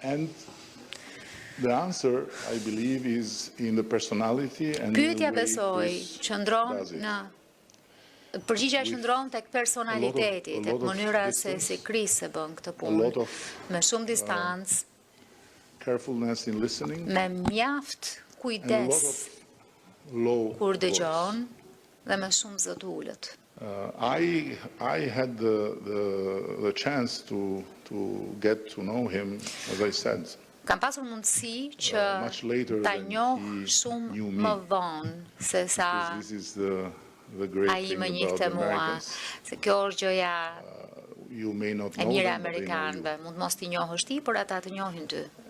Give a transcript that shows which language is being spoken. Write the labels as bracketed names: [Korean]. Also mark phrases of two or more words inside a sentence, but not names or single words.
[Albanian] Pyetja besoj qëndron në përgjigjja qëndron tek personaliteti, tek mënyra se si Krisi bën këtë punë, me shumë distancë, me mjaft kujdes kur dëgjon dhe me shumë zot ulët. [English] I had the chance to get to know him, as I said. [Albanian] Kam pasur mundësi që ta njoh shumë më vonë se sa ai më njihte mua, se kjo është gjëja e mirë e amerikanëve, mund mos t'i njohësh ti, por ata të njohin ty.